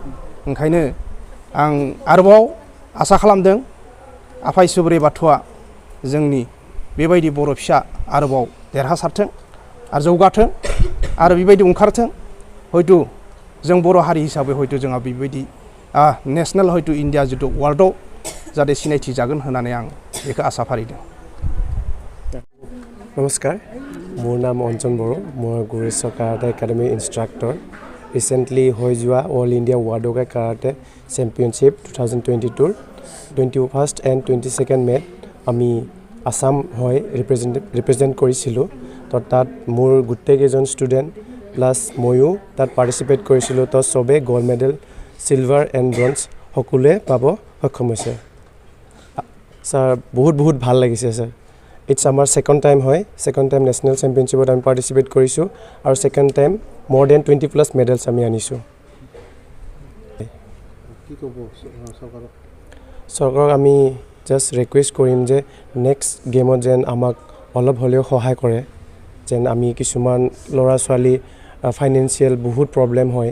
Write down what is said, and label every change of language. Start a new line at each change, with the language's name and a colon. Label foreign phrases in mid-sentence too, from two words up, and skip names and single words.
Bodo: ओंखायनो आं आरोबाव आसा खालामदों आफा इसोर बोराइ बाथौआ जोंनि बेबायदि बर' फिसा आरोबाव देरहासारथों आरो जौगाथों आरो बेबायदि ओंखारथों। हयथ' जों बर' हारि हिसाबै हयथ' जोंहा बेबायदि नेशनेल हयथ' इण्डिया जितु वर्ल्डआव जाहाथे सिनायथि जागोन होननानै आं बेखौ आसा फारिदों।
Assamese: नमस्कार, মোৰ নাম অঞ্জন বড়ো। মই गरेस्वर काराटे एकाडेमी इन्स्ट्राक्टर। ৰিচেণ্টলি হৈ যোৱা অল ইণ্ডিয়া ৱাডোগাই কাৰাটে চেম্পিয়নশ্বিপ 2022 21st এণ্ড 22nd মে'ত আমি আসাম হয় ৰিপ্ৰেজেণ্ট কৰিছিলোঁ। তো তাত মোৰ গোটেইকেইজন
English: student plus
Assamese: ময়ো তাত পাৰ্টিচিপেট কৰিছিলোঁ। তো চবেই
English: gold medal silver and bronze
Assamese: সকলোৱে পাব সক্ষম হৈছে। ছাৰ বহুত ভাল লাগিছে ছাৰ। ইটছ আমাৰ
English: second time
Assamese: হয়,
English: second time national championshipত
Assamese: আমি পাৰ্টিচিপেট কৰিছোঁ আৰু
English: second time more than 20+ medals
Assamese: আমি আনিছোঁ। চৰকাৰক আমি
English: just request
Assamese: কৰিম যে
English: next gameত
Assamese: যেন আমাক অলপ হ'লেও সহায় কৰে, যেন আমি কিছুমান ল'ৰা ছোৱালী ফাইনেন্সিয়েল বহুত প্ৰব্লেম হয়।